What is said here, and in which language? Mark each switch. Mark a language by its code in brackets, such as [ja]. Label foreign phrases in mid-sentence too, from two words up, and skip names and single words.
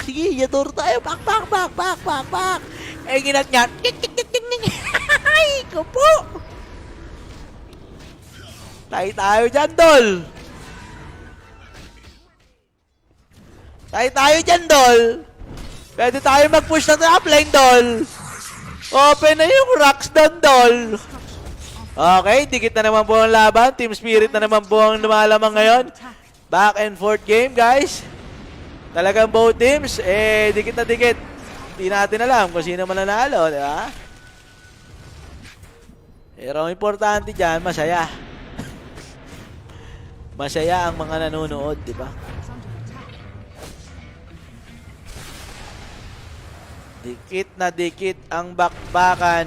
[tl] Sige, Yatoro tayo. Pak. Eh, ginat niya. Ay, ko po. Tayo dyan, Dol. Pwede tayo mag-push na [en] top lane, [tl] Dol. Open na yung rocks doon, Dol. Okay, dikit na naman po ang laban. Team Spirit na naman po ang lumalamang ngayon. [en] Back and forth game, guys. [tl] Talagang [en] both teams, [tl] dikit na dikit. Hindi natin alam kung sino mananalo, di ba? Pero ang importante dyan, masaya. Masaya ang mga nanonood, di ba? Dikit na dikit ang bakbakan.